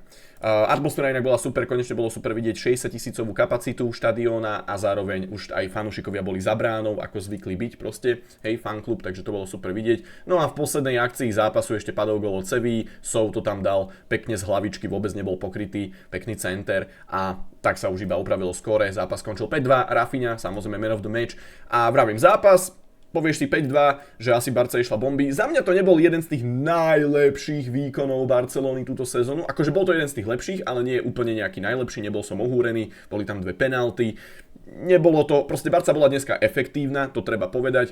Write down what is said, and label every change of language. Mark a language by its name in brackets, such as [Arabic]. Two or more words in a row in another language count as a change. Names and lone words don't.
[Slovak] Atmosféra inak bola super, konečne bolo super vidieť 60 000 kapacitu štadióna a zároveň už aj fanúšikovia boli za bránou, ako zvykli byť proste, hej, fanklub, takže to bolo super vidieť. No a v poslednej akcii zápasu ešte padol gól od Sevilly, Sou to tam dal pekne z hlavičky, vôbec nebol pokrytý, pekný center a tak sa už iba upravilo skóre, zápas skončil 5-2, Rafinha, samozrejme [English] man of the match [Slovak] a vravím zápas. Povieš si 5-2, že asi Barca išla bomby. Za mňa to nebol jeden z tých najlepších výkonov Barcelony túto sezónu. Akože bol to jeden z tých lepších, ale nie je úplne nejaký najlepší. Nebol som ohúrený, boli tam 2 penalty. Nebolo to, proste Barca bola dneska efektívna, to treba povedať.